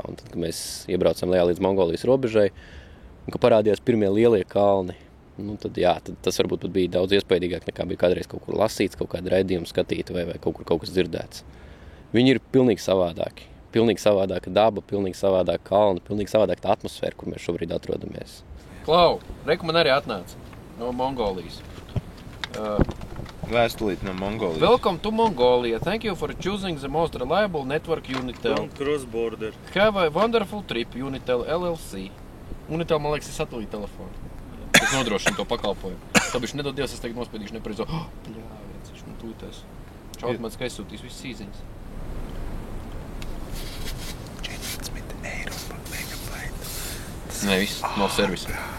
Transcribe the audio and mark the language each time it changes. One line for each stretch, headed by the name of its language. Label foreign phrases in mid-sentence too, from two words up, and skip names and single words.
Latvian: Un tad, kad mēs iebraucām lejā līdz Mongolijas robežai, un kad parādījās pirmie lielie kalni, tad tas varbūt pat bija daudz iespaidīgāk, nekā bija kādreiz kaut kur lasīts, kaut kādu raidījumu skatītu vai kaut kas dzirdēts. Viņi ir pilnīgi savādāki. Pilnīgi savādāka daba, pilnīgi savādāka kalna, pilnīgi savādāka tā atmosfēra, kur mēs šobrīd atrodamies. Klau, reku man arī atnāca no Mongolijas. Vēstulīt no Mongolijas.
English: Welcome to Mongolia. Thank you for choosing the most reliable network Unitel. Don't cross border. Have a wonderful trip, Unitel LLC.
Latvian: Unitel, man liekas, ir satelīta telefonu. Tas nodrošina to pakalpojumu. Tā bišķi nedod Dievs, es tagad nospiedīšu nepareizo. Pļāviens, viņš man tūtēs. Čautmats, ka aizsūtīs visas īziņas. Nē, viss no servisa.